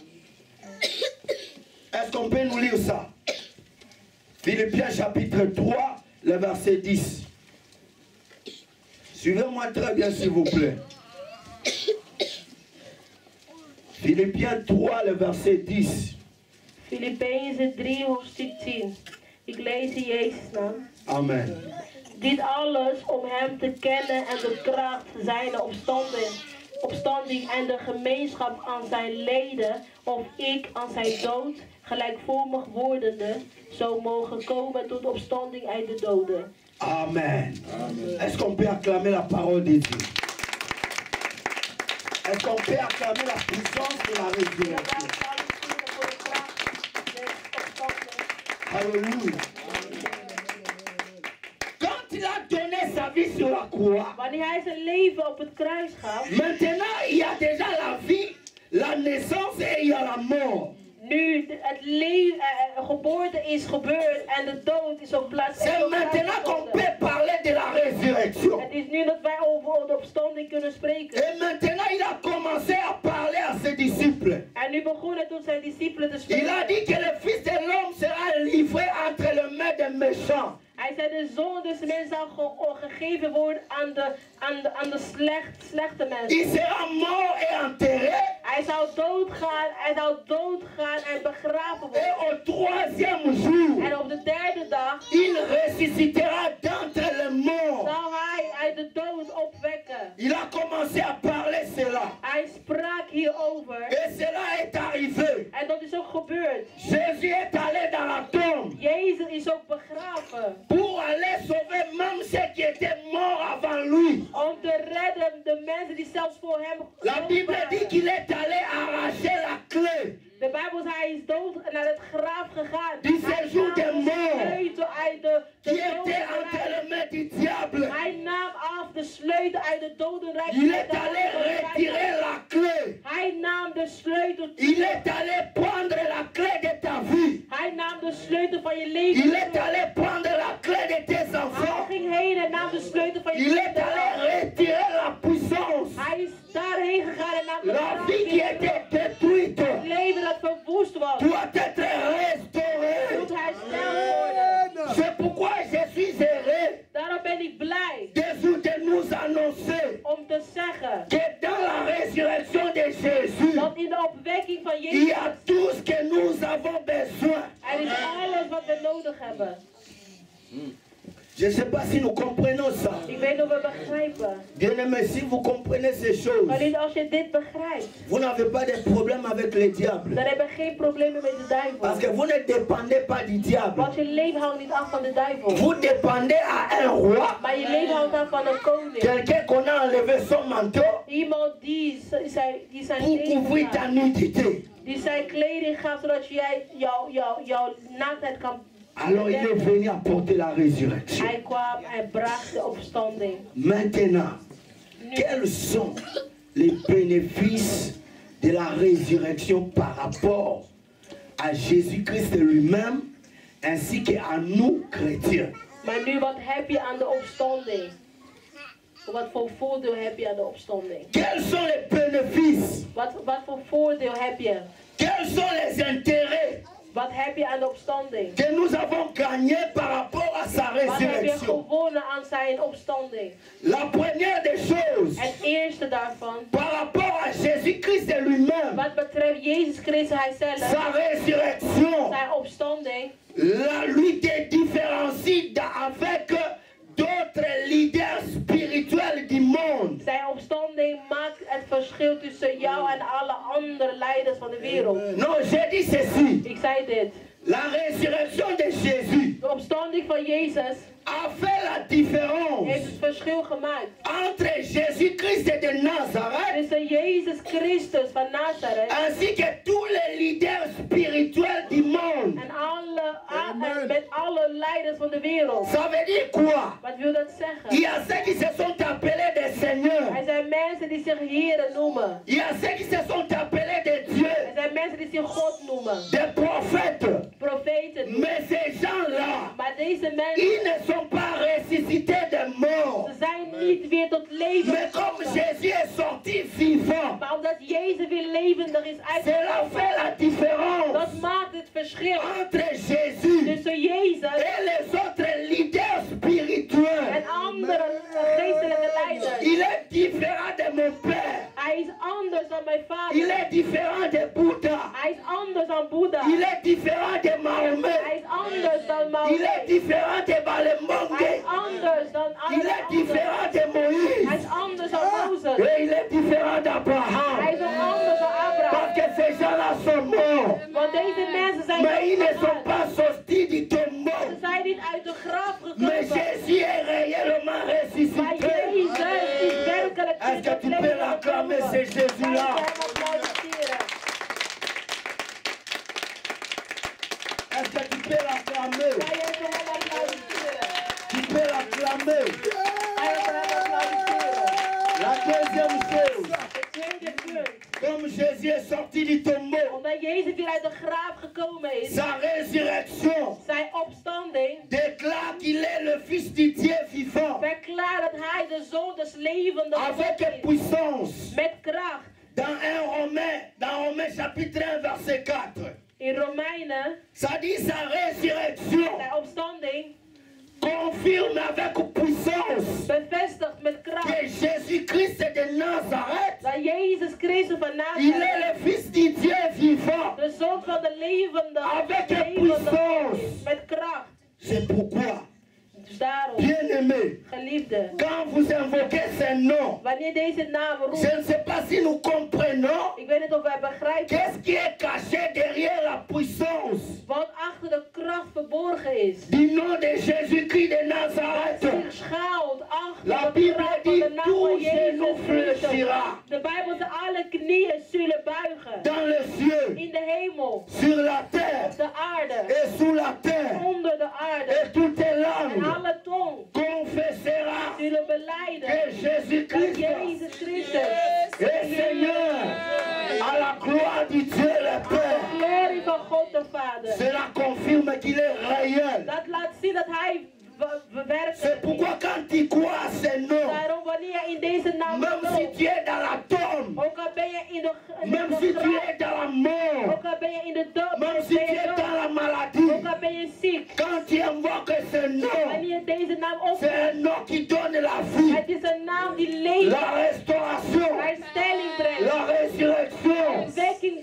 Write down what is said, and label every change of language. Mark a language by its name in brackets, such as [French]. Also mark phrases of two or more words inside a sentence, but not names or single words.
[French] Est-ce qu'on peut nous lire ça? Philippiens chapitre 3, le verset 10. Suivez-moi très bien s'il vous plaît. Philippiens 3, le verset 10. [Dutch] Filippenzen 3 hoofdstuk 10. Ik lees in Jezus' naam. Amen. Dit alles om hem te kennen en de kracht zijn opstanding en de gemeenschap aan zijn leden, of ik aan zijn dood, gelijkvormig wordende, zo mogen komen tot opstanding uit de doden. Amen. [French] Est-ce qu'on peut acclamer la parole de Dieu? Est-ce qu'on peut acclamer la puissance de la résurrection? Alléluia. Quand il a donné sa vie sur la croix, [Dutch] Wanneer hij zijn leven op het kruis gaf, [French] maintenant il y a déjà la vie, la naissance et il y a la mort. [Dutch] nu het geboorte is gebeurd en de dood is ook plaats. [French] C'est maintenant qu'on peut parler de la résurrection. [Dutch] Het is nu dat wij over de opstanding kunnen spreken. [French] Et maintenant il a commencé à parler à ses disciples. [Dutch] En nu begon hij tot zijn discipelen te [French] Il a [Dutch] spreken. [French] dit que le Fils de l'homme sera livré entre les mains des méchants. [Dutch] Hij zei de zoon des mensen zal gegeven worden aan de slechte mensen. [French] Il sera mort et enterré. [Dutch] Hij zou doodgaan en begraven [French] Et [Dutch] worden. [French] au troisième jour, [Dutch] En op de derde dag [French] il ressuscitera d'entre les morts. [Dutch] zou hij uit de dood opwekken. [French] Il a commencé à parler cela. [Dutch] Hij sprak hierover. [French] Et cela est arrivé. [Dutch] En dat is ook gebeurd. [French] Jésus est allé dans la tombe [Dutch] Jezus is ook begraven. [French] pour aller sauver même ceux qui étaient morts avant lui. [Dutch] Om te redden de mensen die zelfs voor hem [French] La [Dutch] dood [French] Bible dit [Dutch] waren. [French] qu'il est allé arracher la clé [Dutch] De Bijbel zegt hij is dood naar het graf gegaan. [French] du [Dutch] Hij [French] séjour [Dutch] nam [French] des [Dutch] de [French] morts [Dutch] sleutel uit de [French] qui était entre [Dutch] dodenrijk. [French] les mains du diable. [Dutch] Hij nam af de sleutel uit de dodenrijk. [French] Il est allé retirer la clé. [Dutch] Hij nam de sleutel. [French] Il est allé prendre la clé de ta vie. [Dutch] Hij nam de sleutel van je leven. [French] Il est allé prendre la clé de tes [Dutch] Hij [French] enfants. [Dutch] ging heen en nam de sleutel van je [French] Il est allé [Dutch] leven. [French] retirer la puissance. [Dutch] Hij is daarheen gegaan en nam de [French] La [Dutch] kracht [French] vie qui [Dutch] weer [French] était [Dutch] terug. [French] détruite [Dutch] Het leven dat verwoest was, [French] doit être restauré. [Dutch] moet hersteld worden. [French] C'est pourquoi je suis heureux [Dutch] Daarom ben ik blij [French] de nous annoncer [Dutch] om te zeggen [French] que dans la résurrection de Jésus, [Dutch] dat in de opwekking van [French] il [Dutch] Jezus [French] y a tout ce que nous avons besoin. [Dutch] er is alles wat we nodig hebben. [French] Je ne sais pas si nous comprenons ça. [Dutch] Ik weet niet of we begrijpen. [French] Bien-aimés, si vous comprenez ces choses, [Dutch] Maar niet als je dit begrijpt, [French] vous n'avez pas de problème avec le diable. [Dutch] dan heb je geen problemen met de [French] Parce que [Dutch] duivel. [French] vous ne dépendez pas du diable. [Dutch] Want je leven hangt niet af van de duivel. [French] Vous dépendez à un roi, [Dutch] Maar je leven hangt af van een koning. [French] quelqu'un qu'on a enlevé son manteau [Dutch] Iemand die zijn [French] pour [Dutch] kleding [French] couvrir ta [Dutch] gaf. [French] nudité. [Dutch] Die zijn kleding gaf zodat jij jouw naaktheid kan. [French] Alors il est venu apporter la résurrection. [Dutch] Hij kwam en bracht de opstanding. [French] Maintenant, [Dutch] Nu, [French] quels sont les bénéfices de la résurrection par rapport à Jésus-Christ lui-même ainsi qu'à nous chrétiens? [Dutch] maar nu, wat heb je aan de opstanding? Wat voor voordeel heb je aan de opstanding? [French] Quels sont les bénéfices? [Dutch] Wat voor voordeel heb je? [French] Quels sont les intérêts [Dutch] Wat heb je aan de opstanding? [French] que nous avons gagnés par rapport à sa [Dutch] Wat heb je [French] résurrection? [Dutch] gewonnen aan zijn opstanding? [French] La première des choses, [Dutch] Het eerste daarvan, [French] par rapport à Jésus-Christ lui-même, [Dutch] wat betreft Jezus Christus hijzelf, [French] sa résurrection, [Dutch] zijn opstanding, [French] lui te différencie avec d'autres leaders spirituels du monde. [Dutch] zijn opstanding maakt het verschil tussen jou en alle andere leiders van de wereld. [French] Non, j'ai dit ceci. [Dutch] Ik zei dit. [French] La résurrection de Jésus [Dutch] De opstanding van Jezus [French] a fait la différence [Dutch] heeft het verschil gemaakt [French] entre Jésus-Christ de Nazareth [Dutch] tussen Jezus Christus van Nazareth [French] ainsi que tous les leaders spirituels du monde. [Dutch] en met alle leiders van de wereld. [French] Ça veut dire quoi? [Dutch] Wat wil dat [French] Il [Dutch] zeggen? [French] y a ceux qui se sont appelés des seigneurs. [Dutch] Er zijn mensen die zich heren noemen. [French] Il y a ceux qui se sont appelés des dieux, [Dutch] Er zijn mensen die zich God noemen. [French] des prophètes. [Dutch] Profeten. [French] Mais ces gens-là, [Dutch] Maar deze mensen, [French] ils ne sont pas ressuscités des morts. [Dutch] ze zijn niet weer tot leven [French] Mais comme [Dutch] gekomen. [French] Jésus est sorti vivant, [Dutch] Maar omdat Jezus weer levendig is [French] cela [Dutch] uitgekomen, [French] fait la différence [Dutch] dat maakt het verschil [French] entre Jésus [Dutch] tussen Jezus [French] et les autres leaders spirituels. [Dutch] en andere geestelijke leiders. [French] Il est différent de mon Père. [Dutch] Hij is anders dan mijn [French] Il [Dutch] vader. [French] est différent de Bouddha. [Dutch] Hij is anders dan Boeddha. [French] Il est différent de [Dutch] Hij [French] Mahomet. [Dutch] is anders dan [French] Il est [Dutch] Mahomet. [French] différent de [Dutch] Hij [French] Balemongue. [Dutch] is anders dan [French] Il [Dutch] alle [French] est [Dutch] anderen. [French] différent de [Dutch] Hij [French] Moïse. [Dutch] is anders dan Mozes. [French] Et il est différent [Dutch] Hij [French] d'Abraham. [Dutch] is ook anders dan Abraham. [French] Parce que ces gens-là sont morts. [Dutch] Want deze mensen zijn [French] Mais ils ne sont [Dutch] doodgegaan. [French] pas sortis du tombeau. [Dutch] Ze zijn niet uit de graf [French] Mais [Dutch] gekomen. [French] Jésus est réellement [Dutch] Maar [French] ressuscité. [Dutch] Jezus is werkelijk [French] Est-ce que tu peux l'acclamer, c'est Jésus-là? Est-ce que tu peux l'acclamer? Tu peux l'acclamer. La deuxième chose, comme Jésus est sorti du tombeau, [Dutch] Omdat Jezus weer uit de graaf gekomen is, [French] sa résurrection [Dutch] zijn opstanding, [French] déclare qu'il est le Fils du Dieu vivant [Dutch] verklaart dat hij de zoon des levenden [French] avec [Dutch] is. [French] puissance. [Dutch] Met kracht. [French] Dans Romains chapitre 1 verset 4, [Dutch] In Romeinen, [French] ça dit sa résurrection [Dutch] zijn opstanding, [French] confirme avec puissance [Dutch] bevestigt met [French] que [Dutch] kracht [French] Jésus-Christ de Nazareth, [Dutch] dat Jezus Christus van [French] il est [Dutch] Nazareth, [French] le Fils du Dieu vivant [Dutch] de zoon van de levende, [French] avec [Dutch] levende [French] puissance. [Dutch] is. Met kracht. [French] C'est pourquoi, [Dutch] Dus daarom, [French] bien-aimés, [Dutch] geliefde, [French] quand vous invoquez ces noms, [Dutch] wanneer deze namen [French] je [Dutch] roept, [French] ne sais pas si nous comprenons [Dutch] ik weet niet of wij begrijpen [French] qu'est-ce qui est caché derrière la puissance [Dutch] wat achter de kracht verborgen is. [French] du nom de Jésus-Christ de Nazareth. [Dutch] Zich schuilt achter [French] La [Dutch] de [French] Bible [Dutch] kracht van [French] dit [Dutch] de naam [French] tout [Dutch] van [French] genou [Dutch] Jezus Christus. [French] fléchira [Dutch] De Bijbel zegt alle knieën zullen buigen. [French] dans les cieux, [Dutch] In de hemel, [French] sur la terre [Dutch] op de aarde, [French] et sous la terre, [Dutch] onder de aarde. [French] et toutes les [Dutch] En [French] langues [Dutch] alle tong [French] confessera [Dutch] zullen [French] que [Dutch] belijden dat [French] Jésus-Christ [Dutch] Jezus Christus [French] est Seigneur à la gloire du Dieu le [Dutch] de [French] Père. [Dutch] glorie van God de Vader. [French] Cela confirme qu'il est réel. [Dutch] Dat laat zien dat hij werkt. [French] C'est pourquoi quand tu crois à ces noms, [Dutch] Daarom wanneer je in deze naam [French] même si [Dutch] gelooft, [French] tu es dans la tombe, [Dutch] ook al ben je in de [French] même si tu [Dutch] graf, [French] es dans la mort, [Dutch] ook al ben je in de dood, [French] même si [Dutch] ben [French] tu [Dutch] je [French] es dans [Dutch] dood, [French] la [Dutch] ook [French] maladie, [Dutch] al ben je ziek. [French] quand tu invoques ce nom, [Dutch] Wanneer je deze naam [French] c'est [Dutch] opneemt, [French] un nom qui donne la vie, [Dutch] het is een naam die leven, [French] la restauration, [Dutch] herstelling brengt, [French] la résurrection, [Dutch] ontwikkeling